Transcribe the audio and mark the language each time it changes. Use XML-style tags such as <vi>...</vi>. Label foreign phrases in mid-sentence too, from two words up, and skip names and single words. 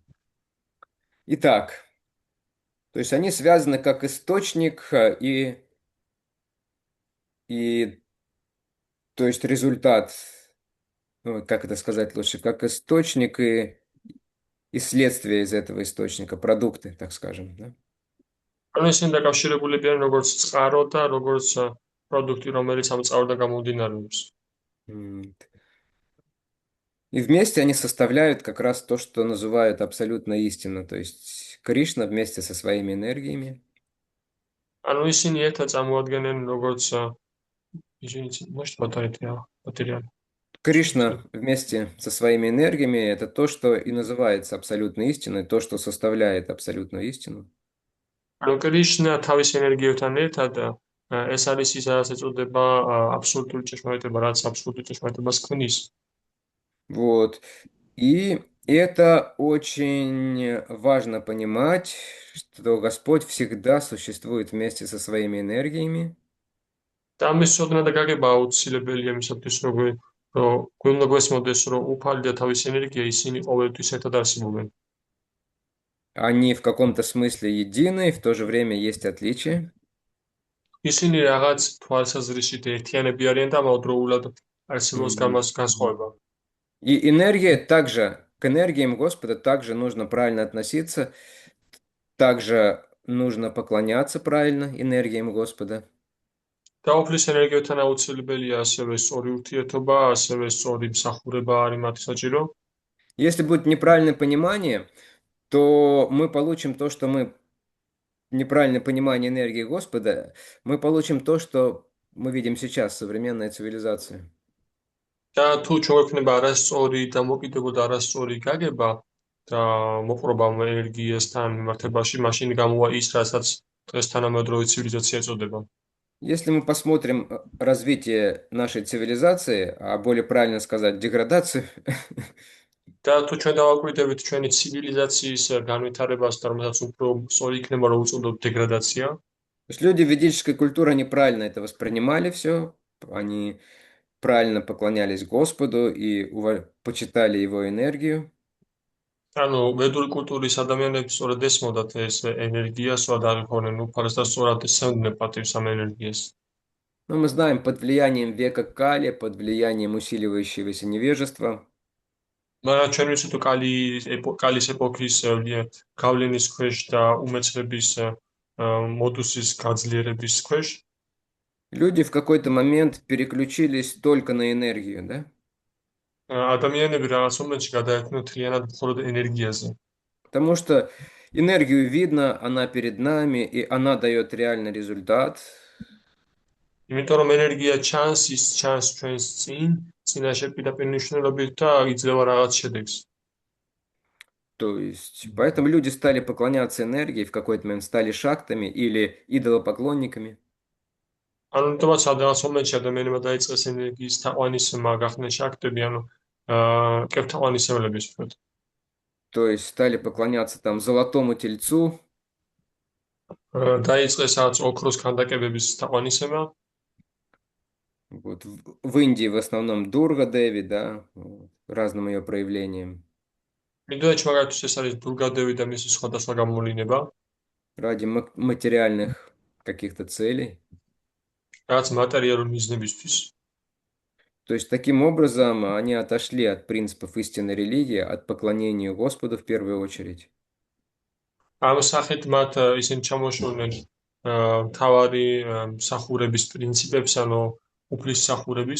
<ru>Итак, то есть они связаны как источник и то есть результат, ну, как это сказать лучше, как источник и следствие из этого источника, продукты, так скажем. Да?</ru> <ka>ანუ ისინი დაკავშირებულები არიან როგორც წყარო და როგორც პროდუქტი, რომელიც ამ წყაროდან გამომდინარეობს.</ka> <ru>И вместе они составляют как раз то, что называют абсолютной истину, то есть Кришна вместе со своими энергиями.</ru> <ka>ანუ ისინი ერთად წარმოადგენენ როგორც</ka> <ru>извините, можете повторить материал? Кришна вместе со своими энергиями – это то, что и называется абсолютной истиной, то, что составляет абсолютную истину.</ru> <ka>ანუ კრიშნა თავის ენერგიებთან ერთად ეს არის ის, რაც ეწოდება აბსოლუტური ჭეშმარიტება, რაც აბსოლუტურ ჭეშმარიტებას ქმნის.</ka> <ru>Вот. И это очень важно понимать, что Господь всегда существует вместе со своими энергиями.</ru> <ka>და ამის ცოდნა და გაგება აუცილებელია იმისათვის, რომ გვუნდა გვესმოდეს, რომ უფალი და თავის ენერგია ისინი ყოველთვის ერთად არსებობენ.</ka> <ru>Они в каком-то смысле едины, и в то же время есть отличия.</ru> <ka>ისინი რაღაც თვალსაზრისით ერთიანები არიან და ამავდროულად არსებობს განსხვავება.</ka> <ru>И энергия также, к энергиям Господа также нужно правильно относиться, также нужно поклоняться правильно энергиям Господа.</ru> <ka>და უფლის ენერგიებთან აუცილებელია ასევე სწორი ურთიერთობა, ასევე სწორი მსახურება არის მათი საჭირო.</ka> <ru>Если будет неправильное понимание, то мы получим то, что мы неправильное понимание энергии Господа, мы получим то, что мы видим сейчас, современная цивилизация.</ru> <ka>და თუ ჩვენ გვექნება არასწორი და მოკიდებულ და არასწორი გაგება და მოყრობა ენერგიასთან მიმართებაში, მაშინ გამოვა ის, რასაც დღეს თანამედროვე ცივილიზაცია ეწოდება.</ka> <ru>Если мы посмотрим развитие нашей цивилизации, а более правильно сказать, деградацию,</ru> <ka>და თუ ჩვენ დავაკვირდებით ჩვენი ცივილიზაციის განვითარებას და რომელსაც უფრო სწორი იქნება რომ უწოდოთ დეგრადაცია,</ka> <ru>То есть люди ведической культуры, они правильно это воспринимали все, они правильно поклонялись Господу и почитали Его энергию.</ru> <ka>ანუ ვედური კულტურის ადამიანებს სწორედ ესმოდათ ეს ენერგია, სწორად აღიქვნენ უფალს და სწორად ესწრებოდნენ პატივს ამ ენერგიას.</ka> <ru>Но мы знаем, под влиянием века Кали, под влиянием усиливающегося невежества,</ru> <ka>მაგრამ ჩვენ ვიცით თუ კალის ეპოქის გავლენის ქვეშ და უმეცრების მოდუსის გაძლიერების ქვეშ</ka> <ru>люди в какой-то момент переключились только на энергию, да?</ru> <ka>ადამიანები რაღაც მომენტში გადაერთნენ მთლიანად მხოლოდ ენერგიაზე.</ka> <ru>Потому что энергию видно, она перед нами, и она дает реальный результат.</ru> <ka>იმიტომ რომ ენერგია ჩანს, ის ჩანს ჩვენს წინაშე პირდაპირ მნიშვნელობით და იძლევა რაღაც შედეგს.</ka> <ru>То есть, поэтому люди стали поклоняться энергии, в какой-то момент стали шактами или идолопоклонниками.</ru> <ka>ანუ თუმცა რაღაც მომენტში ადამიანებმა დაიწყეს ენერგიის თაყვანისმა გახდნენ შაქტები, ანუ კეფთაყვანისმცემლები ვთქვათ.</ka> <ru>То есть стали поклоняться там золотому тельцу,</ru> <ka>დაიწყეს რაღაც ოქროს ქანდაკებების თაყვანისმცემა.</ka> <ru>вот в Индии в основном Дурга Деви, да, вот, разным ее проявлениям,</ru> <ka>ინდოეთში მაგალითად ეს არის დურგადევი და მისი სხვადასხვა გამოვლინება,</ka> <ru>ради материальных каких-то целей.</ru> <ka>რაღაც მატერიალური მიზნებისთვის.</ka> <ru>То есть таким образом они отошли от принципов истинной религии, от поклонения Господу в первую очередь.</ru> <ka>ამ სახით მათ ისინი ჩამოშორდნენ მთავარი მსახურების პრინციპებს, ანუ უფლისმსახურების.</ka>